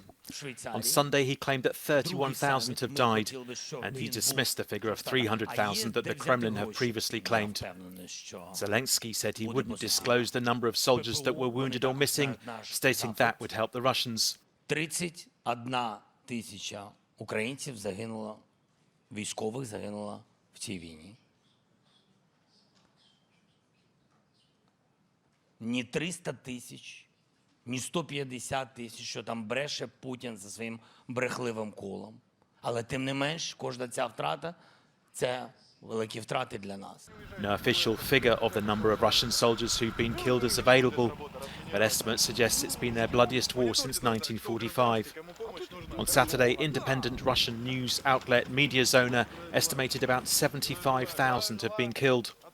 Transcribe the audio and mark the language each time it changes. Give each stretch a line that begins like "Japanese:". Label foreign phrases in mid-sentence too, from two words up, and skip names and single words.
English: On Sunday, he claimed that 31,000 have died, and he dismissed the figure of 300,000 that the Kremlin have previously claimed. Zelensky said he wouldn't disclose the number of soldiers that were wounded or missing, stating that would help the Russians.
Ukrainian: 31 тисяча українців загинуло, військових загинуло в цій війні. Ні 300 тисяч, ні 150 тисяч, що там бреше Путін за своїм брехливим колом. Але тим не менш, кожна ця втрата – це великі втрати для нас.
English: No official figure of the number of Russian soldiers who've been killed is available, but estimates suggest it's been their bloodiest war since 1945. On Saturday, independent Russian news outlet Mediazona estimated about 75,000 have been killed.